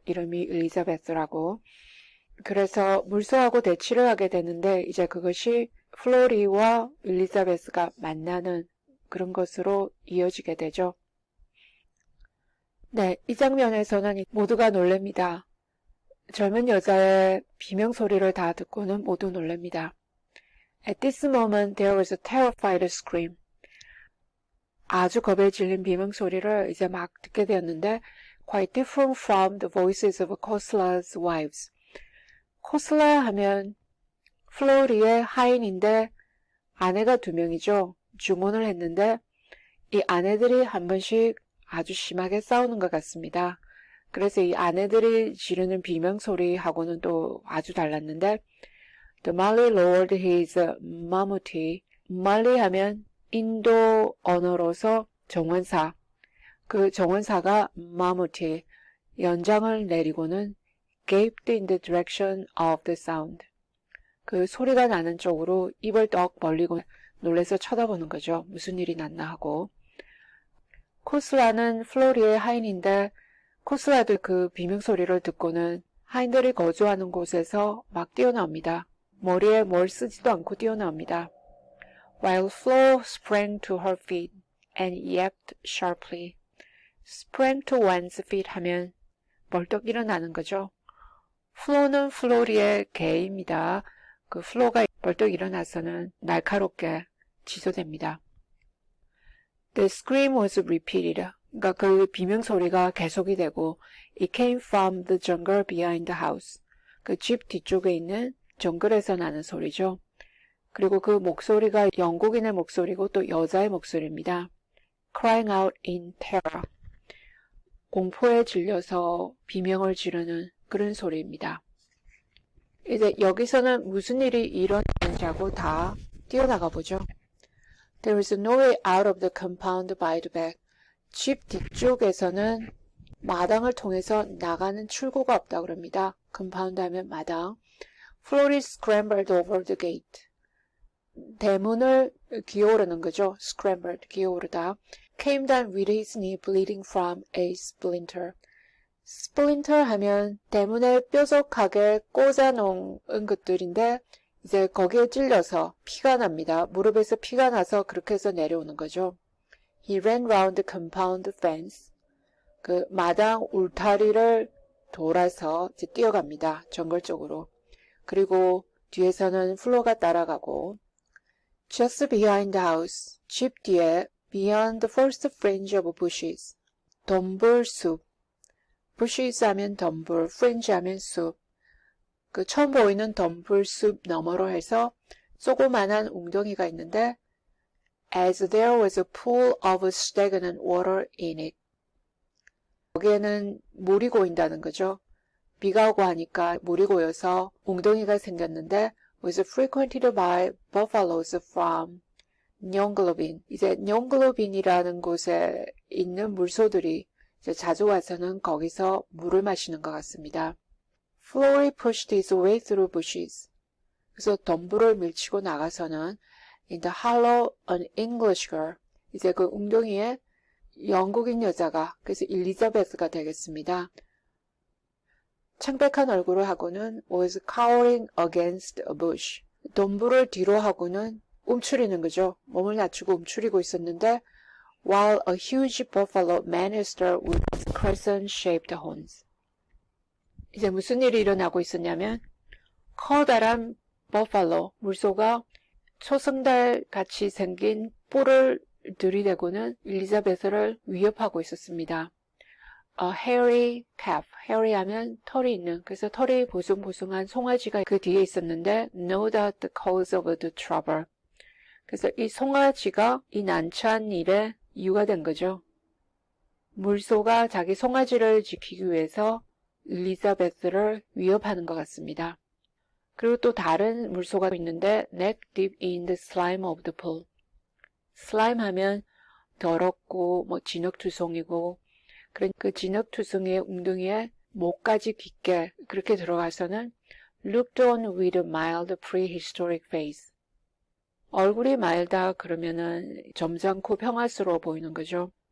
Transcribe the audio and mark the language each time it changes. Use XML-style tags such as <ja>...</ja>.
<ko>이름이 엘리자베스라고. 그래서 물소하고 대치를 하게 되는데 이제 그것이 플로리와 엘리자베스가 만나는 그런 것으로 이어지게 되죠. 네, 이 장면에서는 모두가 놀랍니다. 젊은 여자의 비명소리를 다 듣고는 모두 놀랍니다.</ko> <en>At this moment there was a terrified scream.</en> <ko>아주 겁에 질린 비명소리를 이제 막 듣게 되었는데</ko> <en>quite different from the voices of Cosla's wives.</en> <ko>코슬라 하면 플로리의 하인인데 아내가 2명이죠. 주문을 했는데 이 아내들이 한 번씩 아주 심하게 싸우는 것 같습니다. 그래서 이 아내들이 지르는 비명소리하고는 또 아주 달랐는데</ko> <en>The Mali lowered his mamuti.</en> <ko>말리 하면 인도 언어로서 정원사. 그 정원사가 마무티, 연장을 내리고는</ko> <en>gaped in the direction of the sound.</en> <ko>그 소리가 나는 쪽으로 입을 떡 벌리고 놀라서 쳐다보는 거죠. 무슨 일이 났나 하고. 코슬라는 플로리의 하인인데 코슬라도 그 비명소리를 듣고는 하인들이 거주하는 곳에서 막 뛰어나옵니다. 머리에 뭘 쓰지도 않고 뛰어나옵니다.</ko> <en>While Flo sprang to her feet and yapped sharply. Sprang to one's feet</en> <ko>하면 벌떡 일어나는 거죠. 플로는 플로리의 개입니다. 그 플로가 벌떡 일어나서는 날카롭게 지소됩니다.</ko> <en>The scream was repeated.</en> <ko>그러니까 그 비명소리가 계속이 되고</ko> <en>It came from the jungle behind the house.</en> <ko>그 집 뒤쪽에 있는 정글에서 나는 소리죠. 그리고 그 목소리가 영국인의 목소리고 또 여자의 목소리입니다.</ko> <en>Crying out in terror.</en> <ko>공포에 질려서 비명을 지르는 그런 소리입니다. 이제 여기서는 무슨 일이 일어나는지 하고 다 뛰어나가 보죠.</ko> <en>There is no way out of the compound by the back.</en> <ko>집 뒤쪽에서는 마당을 통해서 나가는 출구가 없다고 그럽니다. compound 하면 마당.</ko> <en>Flory scrambled over the gate.</en> <ko>대문을 기어오르는 거죠. scrambled, 기어오르다.</ko> <en>Came down with his knee bleeding from a splinter.</en> <ko>splinter 하면 대문에 뾰족하게 꽂아놓은 것들인데 이제 거기에 찔려서 피가 납니다. 무릎에서 피가 나서 그렇게 해서 내려오는 거죠.</ko> <en>He ran round the compound fence.</en> <ko>그 마당 울타리를 돌아서 이제 뛰어갑니다. 정글 쪽으로. 그리고 뒤에서는 플로가 따라가고</ko> <en>Just behind the house,</en> <ko>집 뒤에</ko> <en>beyond the first fringe of bushes,</en> <ko>덤불숲, bushes 하면 덤불, fringe 하면 숲, 그 처음 보이는 덤불숲 너머로 해서 조그만한 웅덩이가 있는데</ko> <en>as there was a pool of stagnant water in it.</en> <ko>거기에는 물이 고인다는 거죠. 비가 오고 하니까 물이 고여서 웅덩이가 생겼는데</ko> <en>was frequented by buffaloes from</en> <ko>뇽글로빈. 이제 뇽글로빈이라는 곳에 있는 물소들이 이제 자주 와서는 거기서 물을 마시는 것 같습니다.</ko> <en>Flory pushed his way through bushes.</en> <ko>그래서 덤불을 밀치고 나가서는</ko> <en>in the hollow an English girl.</en> <ko>이제 그 웅덩이에 영국인 여자가 그래서 엘리자베스가 되겠습니다. 창백한 얼굴을 하고는</ko> <en>was cowering against a bush.</en> <ko>덤불을 뒤로 하고는 움츠리는 거죠. 몸을 낮추고 움츠리고 있었는데</ko> <en>while a huge buffalo manifested with crescent-shaped horns.</en> <ko>이제 무슨 일이 일어나고 있었냐면 커다란 버팔로, 물소가 초승달 같이 생긴 뿔을 들이대고는 엘리자베스를 위협하고 있었습니다.</ko> <en>A hairy calf, hairy</en> <ko>하면 털이 있는, 그래서 털이 보송보송한 송아지가 그 뒤에 있었는데</ko> <en>know that the cause of the trouble.</en> <ko>그래서 이 송아지가 이 난처한 일의 이유가 된 거죠. 물소가 자기 송아지를 지키기 위해서 엘리자베스를 위협하는 것 같습니다. 그리고 또 다른 물소가 있는데</ko> <en>neck deep in the slime of the pool.</en> <ko>슬라임 하면 더럽고 뭐 진흙투성이고 그런 그 진흙투성이의 웅덩이에 목까지 깊게 그렇게 들어가서는</ko> <en>looked on with a mild prehistoric face.</en> <ko>얼굴이 말다 그러면은 점잖고 평화스러워 보이는 거죠.</ko>